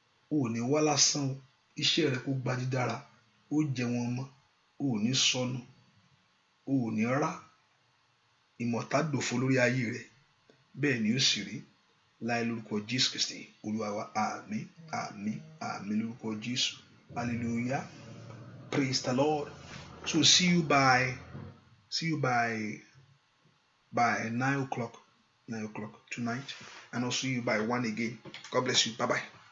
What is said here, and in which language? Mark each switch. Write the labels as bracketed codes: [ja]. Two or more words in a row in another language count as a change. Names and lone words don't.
[yo] O ò ní wá lásán o. Iṣẹ́ rẹ kó gba dídára. Ó jẹ wọn mọ́. O ò ní sọnù. O ò ní rá. Ìmọ̀ta dòfo lórí ayé rẹ. Bẹ́ẹ̀ ni ó sì rí. Láì lórúkọ Jésù Kristi, Olúwa wa. Àmín, àmín, àmín lórúkọ Jésù. [en] Hallelujah. Praise the Lord. So see you by, see you by, by nine o'clock, nine o'clock tonight. And I'll see you by one again. God bless you. Bye-bye.